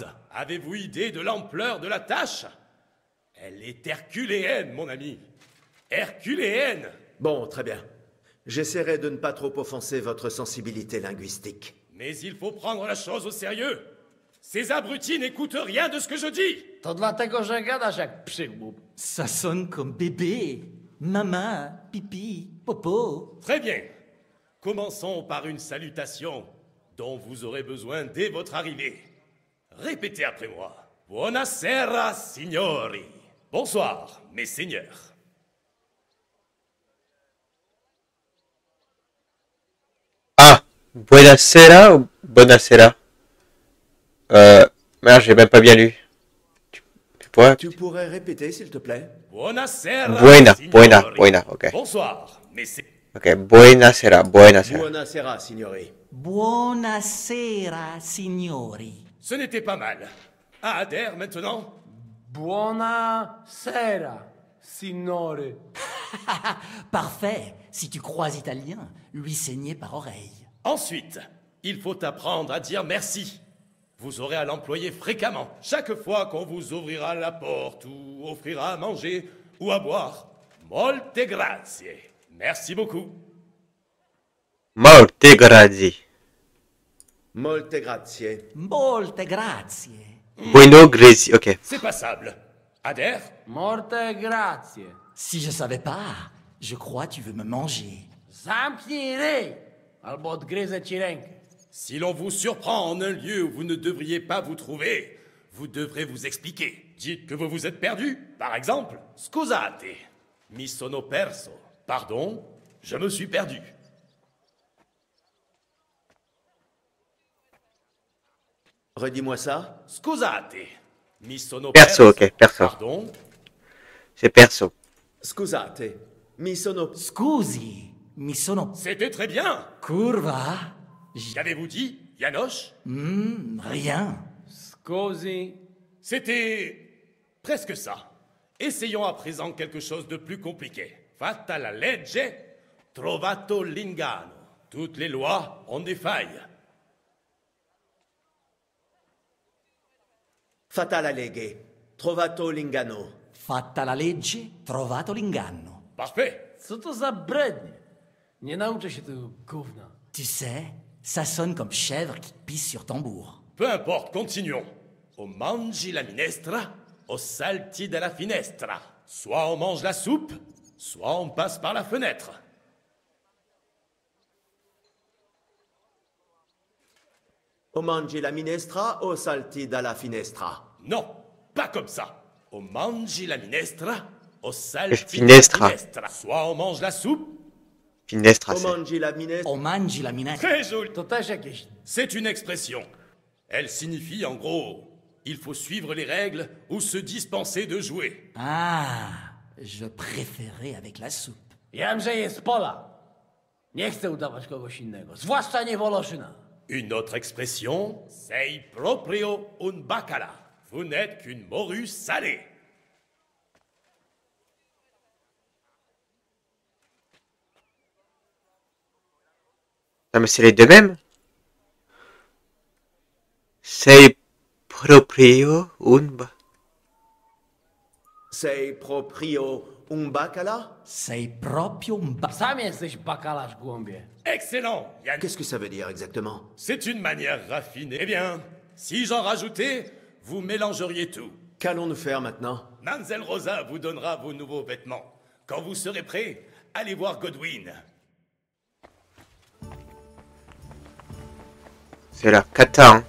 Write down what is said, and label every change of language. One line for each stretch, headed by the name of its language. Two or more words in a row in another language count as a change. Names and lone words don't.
French: Avez-vous idée de l'ampleur de la tâche? Elle est herculéenne, mon ami. Herculéenne! Bon, très bien. J'essaierai de ne pas trop offenser votre sensibilité linguistique. Mais il faut prendre la chose au sérieux. Ces abrutis n'écoutent rien de ce que je dis.
Polish: To dlatego, że gadasz jak przygłup.
French: Ça sonne comme bébé. Maman, pipi, popo. Très bien. Commençons par une salutation dont vous aurez besoin dès votre arrivée. Répétez après moi.
Italian: Buonasera, signori.
French: Bonsoir, mes seigneurs. Ah, buonasera ou bonasera? Merde, j'ai même pas bien lu. Tu pourrais répéter, s'il te plaît? Buonasera, buena, ok. Bonsoir, mais c'est... Ok, buonasera.
Italian: Buonasera, signori. Buonasera, signori.
French: Ce n'était pas mal. À Adair, maintenant?
Italian: Buonasera, signore.
French: Parfait. Si tu crois italien, lui saigner par oreille. Ensuite, il faut apprendre à dire merci. Vous aurez à l'employer fréquemment, chaque fois qu'on vous ouvrira la porte ou offrira à manger ou à boire.
Italian: Molte grazie.
French: Merci beaucoup.
Italian: Molte grazie. Molte grazie. Molte grazie. Bueno grazie, ok.
French: C'est passable. Adair?
Italian: Molte grazie.
French: Si je savais pas, je crois tu veux me manger.
Polish: Zamknij albo odgryzę ci rękę.
French: Si l'on vous surprend en un lieu où vous ne devriez pas vous trouver, vous devrez vous expliquer. Dites que vous vous êtes perdu, par exemple.
Italian: Scusate, mi sono perso.
French: Pardon, je me suis perdu. Redis-moi ça.
Italian: Scusate, mi sono
French: Perso, ok, perso. Pardon. C'est perso.
Italian: Scusate, mi sono... Scusi, mi sono...
French: C'était très bien. Curva. Qu'avez-vous dit, Janosch? Rien. Scusi. C'était presque ça. Essayons à présent quelque chose de plus compliqué.
Italian: Fatta la legge, trovato l'ingano.
French: Toutes les lois ont des failles.
Italian: Fatta la legge, trovato l'ingano. Fatta la legge, trovato l'inganno.
French: Parfait.
Polish: Co to za brednie? Nie nauczę się tego gówna.
French: Tu sais, ça sonne comme chèvre qui pisse sur tambour. Peu importe, continuons.
Italian: O mangi la minestra, o salti dalla finestra.
French: Soit on mange la soupe, soit on passe par la fenêtre.
Italian: O mangi la minestra o salti dalla finestra?
French: Non, pas comme ça.
Italian: O mangi la minestra, o salti
French: Finestra.
Italian: dalla finestra.
French: Soit on mange la soupe, Finestra, O c'est...
Italian: mangi la minestra?
French: On mange la minestra. très joli.
Polish: To też jakieś...
French: C'est une expression. Elle signifie en gros, il faut suivre les règles ou se dispenser de jouer. Ah, je préférais avec la soupe.
Polish: Wiem, że jest Pola. Nie chcę udawać kogoś innego. Zwłaszcza nie Woloszyna.
French: Une autre expression,
Italian: sei proprio un bacala.
French: Vous n'êtes qu'une morue salée. Non, mais c'est les deux mêmes.
Italian: Sei proprio un... Sei proprio un bacala? Sei proprio un
Polish: Sam jesteś bakalarz, głąbie.
French: Excellent, Yann. Qu'est-ce que ça veut dire exactement? C'est une manière raffinée. Eh bien, si j'en rajoutais, vous mélangeriez tout. Qu'allons-nous faire maintenant? Mamselle Rosa vous donnera vos nouveaux vêtements. Quand vous serez prêts, allez voir Godwin. C'est la cata, hein.